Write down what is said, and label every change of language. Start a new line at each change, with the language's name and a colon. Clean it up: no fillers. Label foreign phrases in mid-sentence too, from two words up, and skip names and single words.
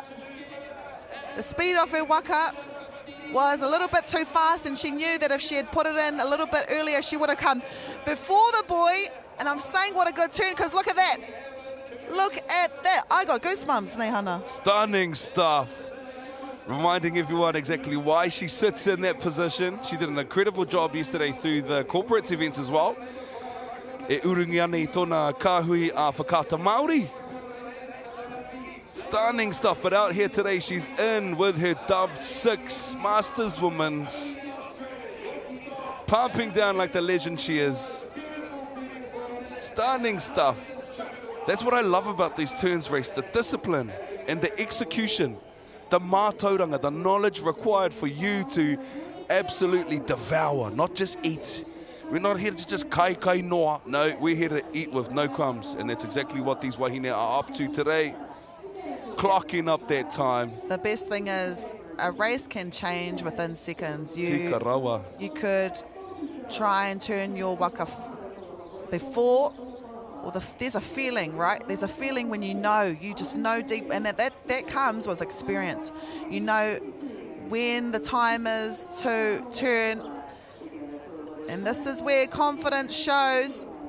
English: The speed of her waka was a little bit too fast, and she knew that if she had put it in a little bit earlier, she would have come before the boy. And I'm saying what a good turn, because look at that. Look at that. I got goosebumps, Nehana. Stunning stuff. Reminding everyone exactly why she sits in that position. She did an incredible job yesterday through the corporate events as well.
Māori: E urungi ana I tōna kāhui a Whakaata Māori.
English: Stunning stuff, but out here today, she's in with her Dub 6 Masters Women's. Pumping down like the legend she is. Stunning stuff. That's what I love about these turns race, the discipline and the execution, the mātauranga, the knowledge required for you to absolutely devour, not just eat. We're not here to just
Māori: kai noa.
English: No, we're here to eat with no crumbs, and that's exactly what these wahine are up to today. Clocking up that time. The best thing is a race can change within seconds.
Māori: Tika rawa.
English: You could try and turn your waka before, or there's a feeling, right? There's a feeling when you just know deep, and that comes with experience. You know when the time is to turn, and this is where confidence shows.